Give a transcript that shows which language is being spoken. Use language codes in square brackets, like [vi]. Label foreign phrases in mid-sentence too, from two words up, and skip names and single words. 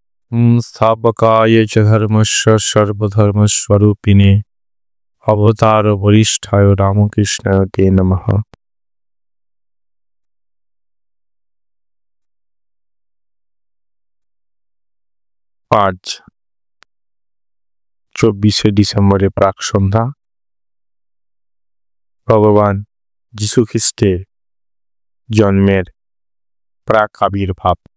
[sa] स्थापकाय च धर्मस्य सर्वधर्मस्वरूपिणे अवतार वरिष्ठाय रामकृष्णाय ते नमः। [bn] आज 24 ডিসেম্বরে প্রাক সন্ধ্যা ভগবান যিশু খ্রিস্টের জন্মের প্রাক আবির্ভাব।